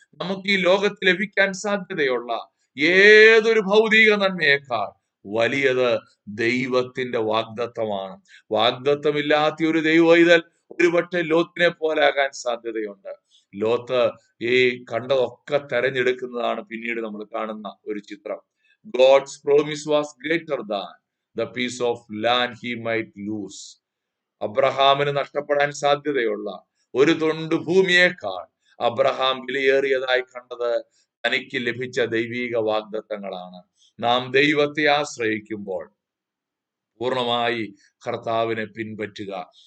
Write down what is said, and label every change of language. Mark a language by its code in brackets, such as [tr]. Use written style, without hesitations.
[ml] നമുക്ക് ഈ ലോകത്ത് ലഭിക്കാൻ സാധ്യതയുള്ള ഏതൊരു ഭൗതിക നന്മയേക്കാൾ വലിയത് ദൈവത്തിന്റെ വാഗ്ദത്തമാണ്. വാഗ്ദത്തമില്ലാത്ത ഒരു ദൈവവൈതൽ ഒരുപക്ഷെ ലോത്തിനെ പോലാകാൻ സാധ്യതയുണ്ട്. ലോത്ത് ഈ കണ്ടതൊക്കെ തെരഞ്ഞെടുക്കുന്നതാണ് പിന്നീട് നമ്മൾ കാണുന്ന ഒരു ചിത്രം. [en] God's promise was greater than the piece of land he might lose. [ml] അബ്രഹാമിന് നഷ്ടപ്പെടാൻ സാധ്യതയുള്ള ഒരു തുണ്ട് ഭൂമിയേക്കാൾ അബ്രഹാം വിലയേറിയതായി കണ്ടത് തനിക്ക് ലഭിച്ച ദൈവീക വാഗ്ദത്തങ്ങളാണ്. നാം ദൈവത്തെ ആശ്രയിക്കുമ്പോൾ പൂർണ്ണമായി കർത്താവിനെ പിൻപറ്റുക.